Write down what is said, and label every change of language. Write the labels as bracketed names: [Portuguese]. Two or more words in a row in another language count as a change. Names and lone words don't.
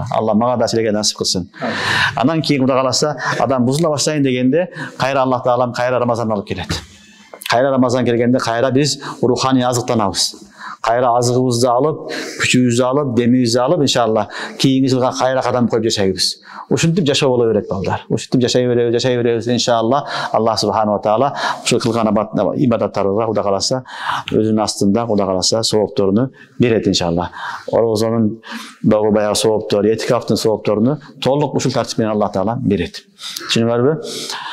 [Kyrgyz] Алла мага да силерге насип кылсын. Андан кийин Кудай кааласа адам бузула баштайын дегенде кайра Аллах таалам кайра Рамазан алып келет. Кайра Рамазан келгенде кайра биз руханий азыктанабыз. Кайра азыгыбызды алып, күчүбүздү алып, демибизди алып иншалла кийинки жылга кайра кадам коюп жашайбыз. Ушинтип жашоо боло берет балдар. Ушинтип жашай беребиз иншалла. [Arabic] الله سبحانه وتعالى [Kyrgyz] ушул кылган ибадаттарыбызга Кудай кааласа өзүнүн астында Кудай кааласа соопторуну берет иншалла. Орозонун дагы баягы сооптору, этикафтын соопторуну толук ушул тартип менен Аллах таала берет. Түшүнүңөрбү?